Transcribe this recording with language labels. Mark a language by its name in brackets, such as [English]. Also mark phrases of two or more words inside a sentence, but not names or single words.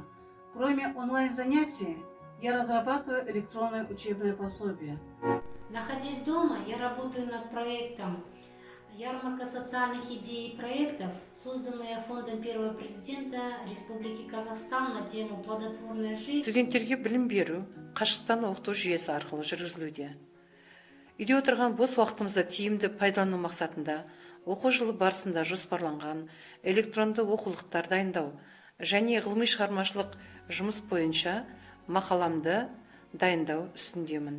[Russian] Кроме онлайн-занятий, я разрабатываю электронное учебное пособие. Находясь дома, я работаю над проектом «Ярмарка социальных идей и проектов», созданная фондом первого президента Республики Казахстан на тему «Плодотворная жизнь». [Kazakh] Студенттерге білім беру, қашықтан оқыту жүйесі арқылы жүргізілуде. Үйде отырған бос уақытымызды тиімді пайдалану мақсатында оқу жылы барысында жоспарланған электронды оқулықтар дайындау және ғылыми шығармашылық жұмыс бойынша мақаламды дайындау үстіндемін.